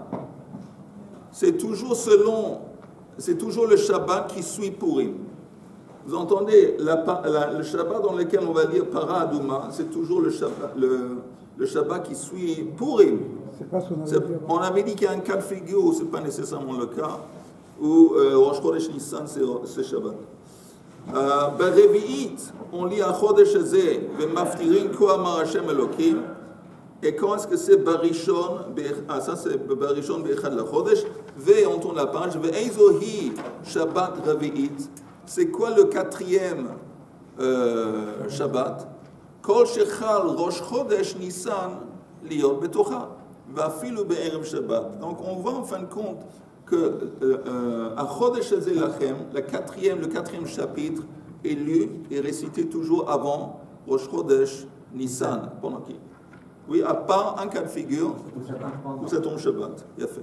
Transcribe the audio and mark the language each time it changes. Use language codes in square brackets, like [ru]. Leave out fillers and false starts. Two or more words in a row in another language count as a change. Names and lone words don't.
[fr] C'est toujours le Shabbat qui suit Purim. Vous entendez, le Shabbat dans lequel on va lire [he] פרה אדומה, [fr] c'est toujours le Shabbat qui suit Purim. C'est pas ce qu'on avait dit avant. On avait dit qu'il y a un cas de figure où ce n'est pas nécessairement le cas, où [he] ראש חודש ניסן [fr] c'est Shabbat. [he] ברביעית, [fr] on lit [he] החודש הזה, ומפטירין כה אמר השם אלוקים, [fr] et quand est-ce que c'est בראשון, ça c'est [he] בראשון באחד לחודש, [fr] on tourne la page, [he] ואיזו היא שבת רביעית, [fr] c'est quoi le quatrième שבת? [he] כל שחל ראש חודש ניסן להיות בתוכה, ואפילו בערב שבת. [fr] Donc on voit en fin de compte que [he] חודש לכם, [fr] le quatrième chapitre, est lu et récité toujours avant [he] ראש חודש ניסן. [fr] Pendant qui? Oui, à part un cas de figure où ça tombe Shabbat. Il y a fait.